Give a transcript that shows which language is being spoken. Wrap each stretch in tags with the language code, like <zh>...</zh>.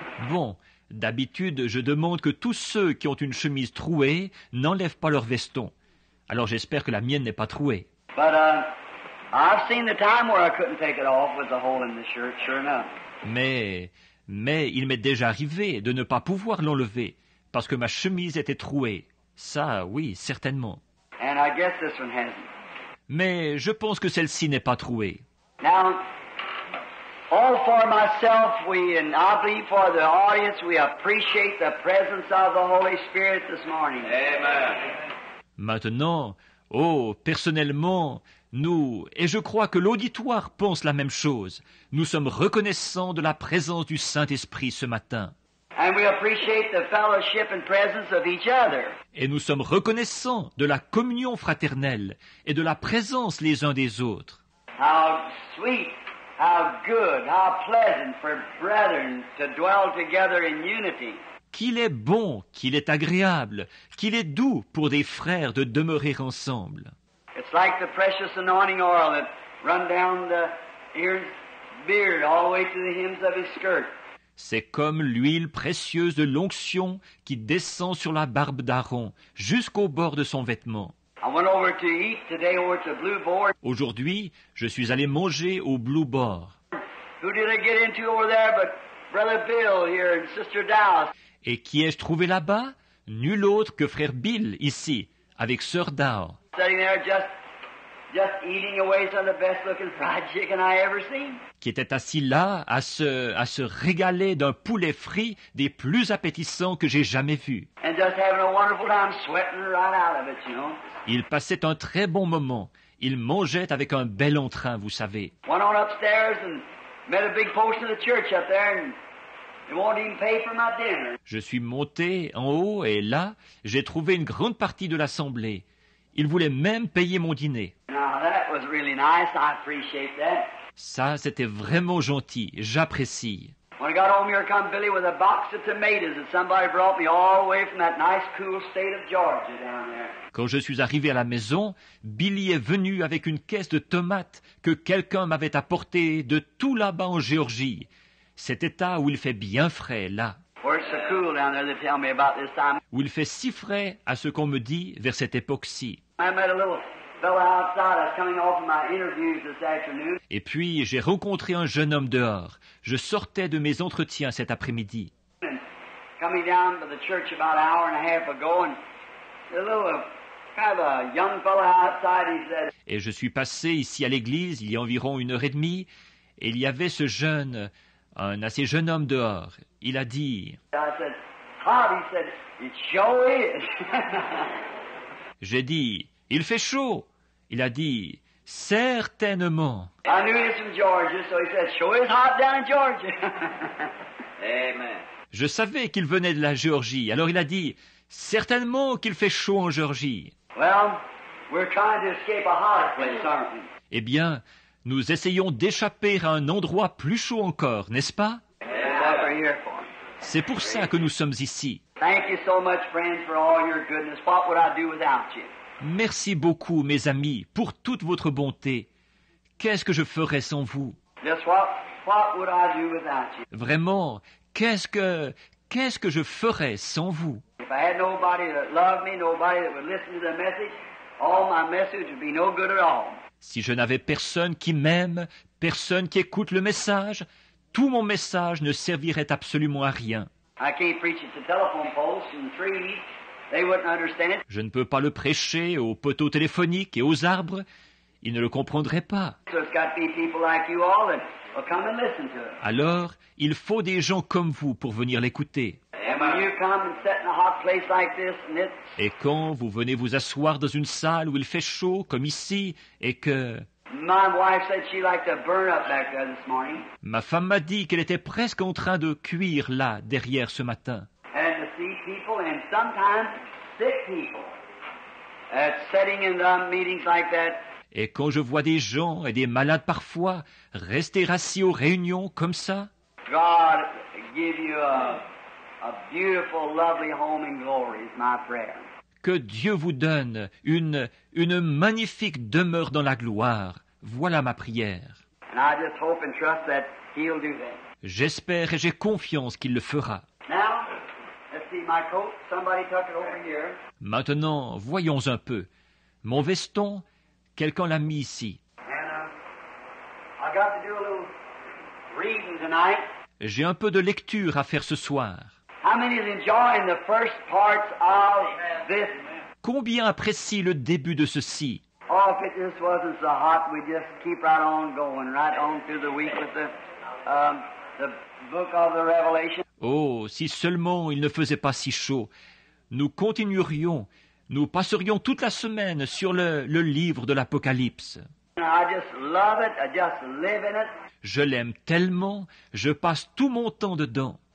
<fr>Bon, d'habitude, je demande que tous ceux qui ont une chemise trouée n'enlèvent pas leur veston. Alors j'espère que la mienne n'est pas trouée.</fr> <en>But I've seen the time where I couldn't take it off with a hole in the shirt, sure enough.</en> <fr>Mais il m'est déjà arrivé de ne pas pouvoir l'enlever parce que ma chemise était trouée. Ça, oui, certainement.</fr> <en>And I guess this one hasn't.</en> <fr>Mais je pense que celle-ci n'est pas trouée.</fr> <en>Now, all for myself, and I believe for the audience, we appreciate the presence of the Holy Spirit this morning. Amen.</en> <fr>Maintenant, personnellement, nous, et je crois que l'auditoire pense la même chose, nous sommes reconnaissants de la présence du Saint-Esprit ce matin.</fr> <en>And we appreciate the fellowship and presence of each other.</en> <fr>Et nous sommes reconnaissants de la communion fraternelle et de la présence les uns des autres.</fr> <en>How sweet, how good, how pleasant for brethren to dwell together in unity.</en> <fr>Qu'il est bon, qu'il est agréable, qu'il est doux pour des frères de demeurer ensemble.</fr> <en>It's like the precious anointing oil that run down the ear's beard all the way to the hems of his skirt.</en> <fr>C'est comme l'huile précieuse de l'onction qui descend sur la barbe d'Aaron, jusqu'au bord de son vêtement.</fr> <en>I went over to eat today over at the Blue Board.</en> <fr>Aujourd'hui, je suis allé manger au Blue Board.</fr> <en>Who did I get into over there but Brother Bill here and Sister Dallas?</en> <fr>Et qui ai-je trouvé là-bas? Nul autre que frère Bill, ici, avec sœur Dow,</fr> <en>Sitting there just eating away some of the best looking fried chicken I ever seen.</en> <fr>qui était assis là à se régaler d'un poulet frit des plus appétissants que j'ai jamais vus.</fr> <en>And just having a wonderful time sweating right out of it, you know.</en> <fr>Il passait un très bon moment. Il mangeait avec un bel entrain, vous savez.</fr> <en>Went on upstairs and met a big portion of the church up there and they won't even pay for my dinner.</en> <fr>Je suis monté en haut et là, j'ai trouvé une grande partie de l'assemblée. Ils voulaient même payer mon dîner.</fr> <en>Now that was really nice. I appreciate that.</en> <fr>Ça, c'était vraiment gentil. J'apprécie.</fr> <en>When I got home here come Billy with a box of tomatoes that somebody brought me all the way from that nice cool state of Georgia down there.</en> <fr>Quand je suis arrivé à la maison, Billy est venu avec une caisse de tomates que quelqu'un m'avait apportée de tout là-bas en Géorgie. Cet état où il fait bien frais, là.</fr> <en>Where it's so cool down there, they tell me about this time.</en> <fr>Où il fait si frais à ce qu'on me dit vers cette époque-ci.</fr> <en>I met a little fella outside. I was coming off of my interviews this afternoon.</en> <fr>Et puis, j'ai rencontré un jeune homme dehors. Je sortais de mes entretiens cet après-midi.</fr> <en>And coming down to the church about an hour and a half ago, and a little kind of a young fella outside, he said,</en> <fr>Et je suis passé ici à l'église il y a environ 1h30, et il y avait ce jeune, un assez jeune homme dehors. Il a dit,</fr> <en>I said, Todd, he said, it sure is.</en> <fr>j'ai dit, il fait chaud. Il a dit, certainement.</fr> <en>I knew he was from Georgia, so he said, sure is hot down in Georgia. Amen.</en> <fr>Je savais qu'il venait de la Géorgie, alors il a dit, certainement qu'il fait chaud en Géorgie.</fr> <en>Well, we're trying to escape a hotter place, aren't we?</en> <fr>Eh bien, nous essayons d'échapper à un endroit plus chaud encore, n'est-ce pas?</fr> <en>That's what we're here for.</en> <fr>C'est pour ça que nous sommes ici.</fr> <en>Thank you so much, friends, for all your goodness. What would I do without you?</en> <fr>Merci beaucoup, mes amis, pour toute votre bonté. Qu'est-ce que je ferais sans vous?</fr> <en>Just what would I do without you?</en> <fr>Vraiment, qu'est-ce que je ferais sans vous?</fr> <en>If I had nobody that loved me, nobody that would listen to the message, all my message would be no good at all.</en> <fr>Si je n'avais personne qui m'aime, personne qui écoute le message, tout mon message ne servirait absolument à rien.</fr> <en>I can't preach it to telephone posts and trees. They wouldn't understand it.</en> <fr>Je ne peux pas le prêcher aux poteaux téléphoniques et aux arbres. Ils ne le comprendraient pas.</fr> <en>So it's got to be people like you all that will come and listen to it.</en> <fr>Alors, il faut des gens comme vous pour venir l'écouter.</fr> <en>And when you come and sit in a hot place like this, and it's</en> <fr>Et quand vous venez vous asseoir dans une salle où il fait chaud, comme ici, et que...</fr> <en>my wife said she liked to burn up back there this morning,</en> <fr>Ma femme m'a dit qu'elle était presque en train de cuire là, derrière ce matin.</fr> <en>and to see people and sometimes sick people sitting in meetings like that.</en> <fr>Et quand je vois des gens et des malades parfois rester assis aux réunions comme ça,</fr> <en>God give you a beautiful, lovely home in glory is my prayer.</en> <fr>que Dieu vous donne une magnifique demeure dans la gloire. Voilà ma prière.</fr> <en>And I just hope and trust that He'll do that.</en> <fr>J'espère et j'ai confiance qu'il le fera.</fr> <en>Now, let's see my coat. Somebody tuck it over here.</en> <fr>Maintenant, voyons un peu. Mon veston, quelqu'un l'a mis ici.</fr> <en>And I got to do a little reading tonight.</en> <fr>J'ai un peu de lecture à faire ce soir.</fr> <en>How many is enjoying the first parts of this?</en> <fr>Combien apprécie le début de ceci?</fr> <en>Oh, if it just wasn't so hot, we'd just keep right on going, right on through the week with the book of the Revelation.</en> <fr>Oh, si seulement il ne faisait pas si chaud. Nous continuerions, nous passerions toute la semaine sur le livre de l'Apocalypse.</fr> <en>I just love it. I just live in it.</en> <fr>Je l'aime tellement, je passe tout mon temps dedans.</fr>